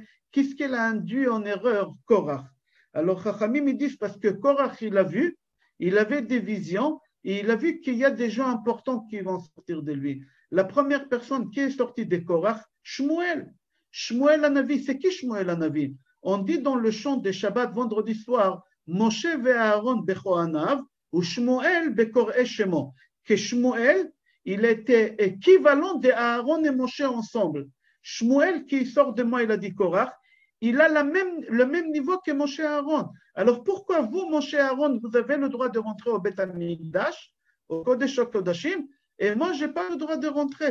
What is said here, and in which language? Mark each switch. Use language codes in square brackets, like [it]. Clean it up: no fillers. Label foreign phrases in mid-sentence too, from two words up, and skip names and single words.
[fr] Qu'est-ce qu'il a induit en erreur, Korach? Alors, Chachamim, ils disent parce que Korach, il a vu, il avait des visions, et il a vu qu'il y a des gens importants qui vont sortir de lui. La première personne qui est sortie de Korach, Shmuel. Shmuel Hanavi, c'est qui Shmuel Hanavi? On dit dans le chant de Shabbat vendredi soir, [he] משה ואהרן בכהניו ושמואל בקוראי שמו. [fr] Que Shmuel, il était équivalent de Aaron et Moshe ensemble. Shmuel qui sort de moi, il a dit Korach, il a le même niveau que Moshe et Aaron. Alors pourquoi vous, Moshe et Aaron, vous avez le droit de rentrer au Beth Amikdash, au Kodesh HaKodashim, et moi, je n'ai pas le droit de rentrer?